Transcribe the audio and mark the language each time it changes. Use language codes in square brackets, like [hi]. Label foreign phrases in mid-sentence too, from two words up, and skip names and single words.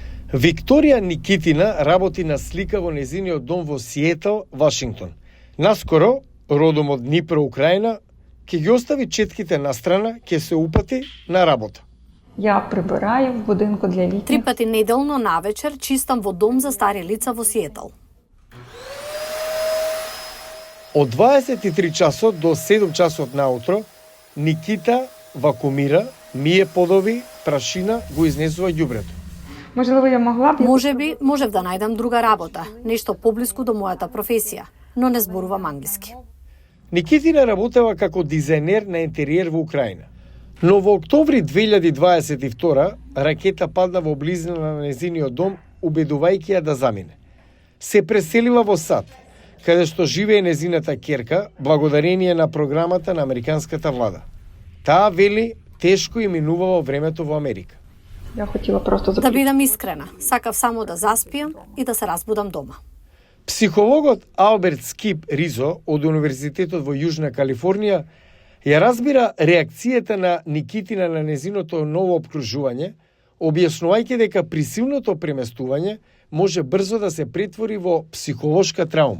[mk] Викторија Никитина работи на слика во незиниот дом во Сиетл, Вашингтон. Наскоро, родом од Днипро, Украина, ќе ги остави четките на страна, ќе се упати на работа. [uk] Я прибираю в будинку для літніх. [mk] 3 пати неделно навечер чистам во дом за стари лица во Сиетл. Од 23 часот до 7 часот наутро, Никита вакуумира, мие подови, прашина, го изнесува ѓубрето. [uk] Можливо, я могла б... [mk] Можев да најдам друга работа, нешто поблиску до мојата професија, но не зборувам англиски. Никитина работела како дизајнер на интериер во Украина. Но во октомври 2022 ракета падна во близина на незиниот дом, убедувајќи ја да замине. Се преселила во САД, каде што живее незината ќерка, благодарение на програмата на американската влада. Таа вели тешко и минувало времето во Америка. [uk] Я хотіла просто [mk] Да бидам искрена, сакав само да заспиам и да се разбудам дома. Психологот Алберт Скип Ризо од Универзитетот во Јужна Калифорнија ја разбира реакцијата на Никитина на незиното ново обкружување, објаснувајќи дека присилното преместување може брзо да се претвори во психолошка траума.